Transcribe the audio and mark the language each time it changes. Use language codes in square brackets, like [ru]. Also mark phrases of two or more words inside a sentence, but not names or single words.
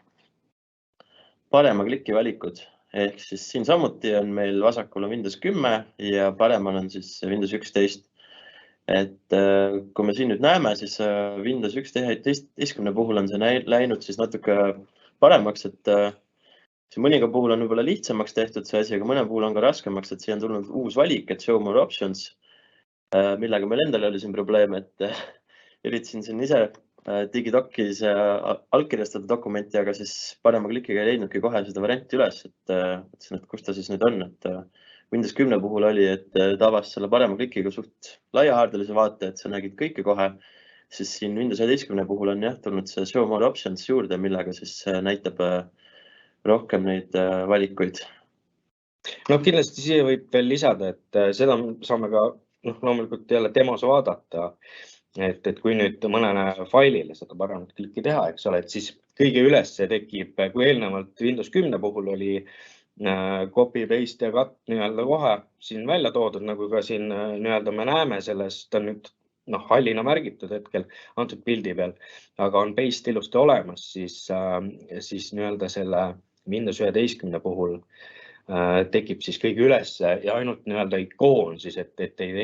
[et] Parema kliki valikud, ehk siis siin samuti on meil vasakul on Windows 10 ja paremal on siis Windows 11. Et kui me siin nüüd näeme, siis Windows 11 puhul on see läinud siis natuke paremaks, et see mõninga puhul on võib-olla lihtsamaks tehtud see asi, aga mõne puhul on ka raskemaks, et siia on tulnud uus valik, et [en] show more options, [et] millega meil endal oli siin probleem, et üritasin siin ise digidokis allkirjastada dokumenti, aga siis parema klikiga ei leidnudki kohe seda varianti üles, et mõtlesin, et kus ta siis nüüd on, et Windows 10 puhul oli, et tavas selle parema klikiga suht laiahaardelise vaate, et sa nägid kõike kohe, siis siin Windows 11 puhul on jah tulnud see [en] show more options [et] juurde, millega siis näitab rohkem neid valikuid. No kindlasti siia võib veel lisada, et seda saame ka loomulikult jälle demos vaadata, et kui nüüd mõnele failile seda paremat klikki teha, eks ole, et siis kõige üles tekib, kui eelnevalt Windows 10 puhul oli copy, paste ja cut nii-öelda kohe siin välja toodud, nagu ka siin nii-öelda me näeme sellest on nüüd hallina märgitud hetkel antud pildi peal, aga on paste ilusti olemas, siis nii-öelda selle Windows 11 puhul tekib siis kõige üles ja ainult nii-öelda ikoon siis, et